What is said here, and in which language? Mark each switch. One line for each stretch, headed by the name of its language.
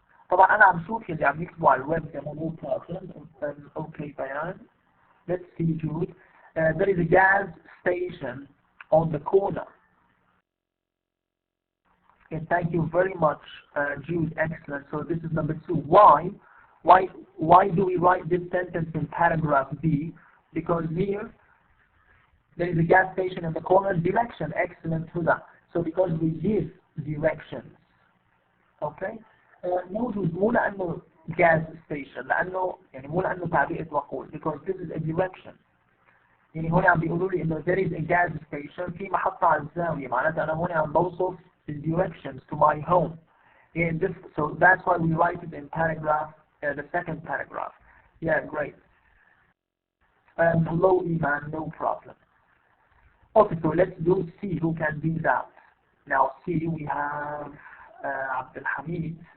Arabic: طبعا انا عم شوف اللي عم يكتبوا على الويب زي ما مو okay بيان.
English: Let's see, Jude. There is a gas station on the corner. Okay, thank you very much, Jude. Excellent. So this is number 2. Why do we write this sentence in paragraph B? Because here there is a gas station in the corner. Direction. Excellent, Huda. So because we give directions. Okay.
Arabic: موجود مو لأنه gas station، لأنه يعني مو لأنه تعبئة وقود،
English: because this is a direction.
Arabic: يعني هون عم بيقولوا لي إنه
English: there is a gas station
Arabic: في محطة على الزاوية، معناتها أنا هون عم بوصف
English: the directions to my home. And this, so that's why we write it in paragraph, the second paragraph. Yeah, great. Hello, Iman, no problem. Okay, so let's do C. Who can do that? Now C, we have Abdul Hamid.